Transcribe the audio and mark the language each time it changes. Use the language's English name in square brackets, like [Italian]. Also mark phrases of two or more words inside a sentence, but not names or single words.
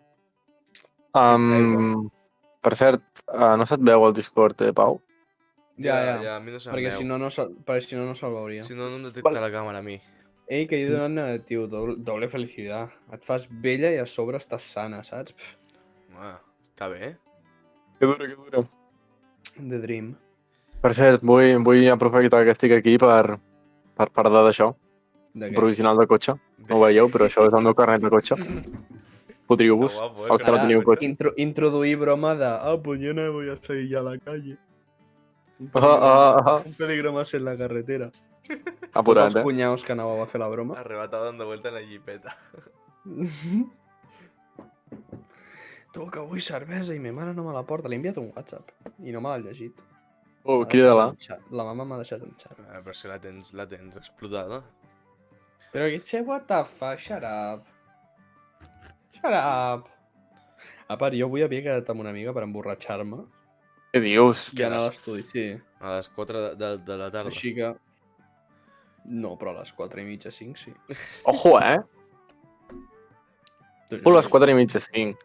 [Catalan] Per cert, no se't veu el Discord, Pau? Ja, a mi no se'm perquè veu. si no, no se'l veuria. Si no, no em detecta la càmera a mi. Ei, que jo he donat negatiu, doble felicitat. Et fas vella i a sobre estàs sana, saps? Ah, està bé. Que dura. [English] The dream. [Catalan] Per cert, vull aprofitar que estic aquí per parlar d'això. De què? Provisional de cotxe. No ho veieu, però això és el meu carnet de cotxe. Fotriu-vos. Els que no teniu cotxe. Introduir broma de [Spanish] pues yo no voy a salir ya a la calle. Un peligro más en la carretera. [Catalan] Apurat, Tots els cunyaus que anàveu a fer la broma. [Spanish] Arrebatado dando vuelta en la jipeta. [Catalan] Tu, que vull cervesa i ma mare no me la porta. Li he enviat un WhatsApp i no me l'ha llegit. Crida-la. La mama m'ha deixat un xat. Però si la tens explotada. Però que [English] what the fuck, shut up. Shut up. [Catalan] A part, jo avui havia quedat amb una amiga per emborratxar-me Què dius? i anar a l'estudi, sí. A les 4 de la tarda. Així que... No, però a les 4:30, 5, sí. Ojo, a les 4:30, 5.